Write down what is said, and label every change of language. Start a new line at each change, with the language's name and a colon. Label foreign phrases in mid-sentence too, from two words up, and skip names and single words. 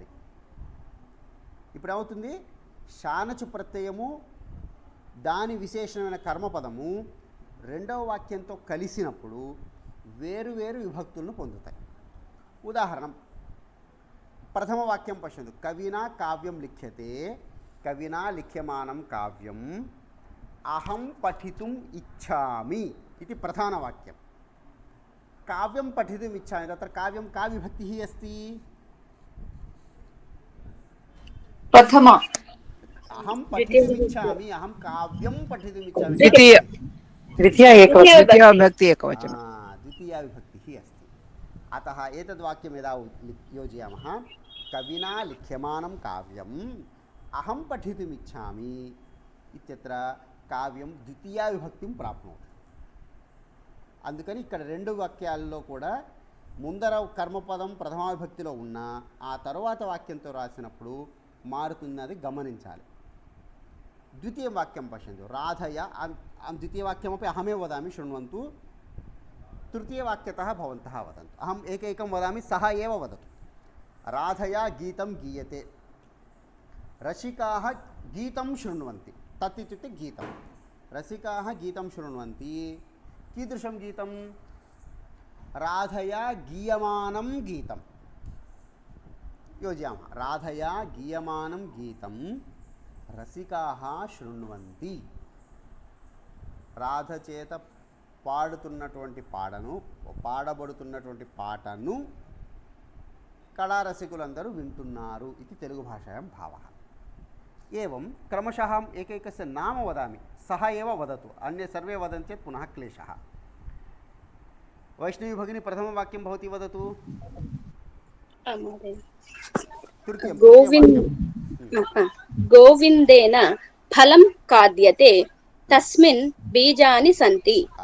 Telugu: ఇప్పుడు ఏమవుతుంది, శానచు ప్రత్యయము దాని విశేషమైన కర్మపదము రెండవ వాక్యంతో కలిసినప్పుడు వేరువేరు విభక్తులను పొందుతాయి.
Sanskrit: ఉదాహరణ, ప్రథమ వాక్యం పశ్యంతు. కవినా కావ్యం లిఖ్యతే, కవినా లిఖ్యమానం కావ్యం అహం పఠితుం ఇచ్చామి
Telugu: ఇది ప్రధాన వాక్యం.
Sanskrit: కావ్యం పఠితుం ఇచ్చామి, తత్ర కావ్యం का विभक्तिः अस्ति? प्रथम अहं पठितुमिच्छामि, अहं काव्यं पठितुमिच्छामि। द्वितीया विभक्ति एकवचनं। द्वितीया विभक्तिः अस्ति। अतः एतद् वाक्यं यदा योजयामः, कविना लिख्यमानं काव्यम् अहं पठितुमिच्छामि इत्यत्र కావ్యం ద్వితీయ విభక్తిం ప్రాప్నోతి.
Telugu: అందుకని ఇక్కడ రెండు వాక్యాల్లో కూడా ముందర కర్మపదం ప్రథమా విభక్తిలో ఉన్న ఆ తరువాత వాక్యంతో రాసినప్పుడు మారుతున్నది గమనించాలి.
Sanskrit: ద్వితీయ వాక్యం పశ్యంతు. రాధయ ద్వితీయ వాక్యమపి అహమే వదామి శృణ్వంతు, తృతీయవాక్యతः భవంతः వదంతు. అహం ఏకైకం వదామి, సహ ఏవ వదతు. రాధయా గీతం గీయతే, రసికాः గీతం శృణ్వంతి. తత్ ఇత్యుక్తే గీతం. రసికాः గీతం శృణ్వంతి. कीदृशं गीतं? राधया गीयमानं गीतं योजयामः. राधया गीयमानं गीतं रसिकाः शृण्वन्ति.
Telugu: రాధ చేత పాడుతున్నటువంటి పాడబడుతున్నటువంటి పాటను కళారసికులందరూ వింటున్నారు.
Sanskrit: ఇది తెలుగు భాషాయాం భావः. एवं क्रमशः एकैकस्य नाम वदामि, सः एव वदतु, अन्ये सर्वे वदन्ति चेत् पुनः क्लेशः. वैष्णवी भगिनी प्रथमं वाक्यं भवती वदतु. गोविन्देन फलं खाद्यते, तस्मिन् बीजानि सन्ति.